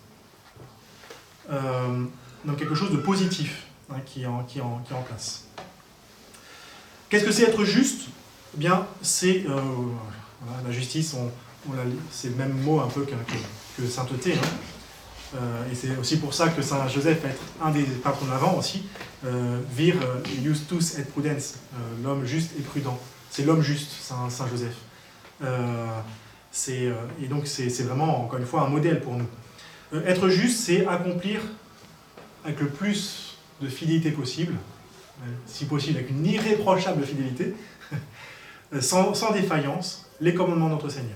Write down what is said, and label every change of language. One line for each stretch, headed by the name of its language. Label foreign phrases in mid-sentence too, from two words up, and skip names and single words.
French: Donc quelque chose de positif, hein, qui est en place. Qu'est-ce que c'est être juste ? Eh bien, c'est la justice, c'est le même mot un peu que sainteté. Hein. Et c'est aussi pour ça que Saint Joseph va être un des patrons de l'Avent aussi.
Latin: Vir justus et prudens,
French: l'homme juste et prudent. C'est l'homme juste, Saint Joseph. Et donc c'est vraiment, encore une fois, un modèle pour nous. Être juste, c'est accomplir avec le plus de fidélité possible, si possible avec une irréprochable fidélité, sans défaillance, les commandements de notre Seigneur.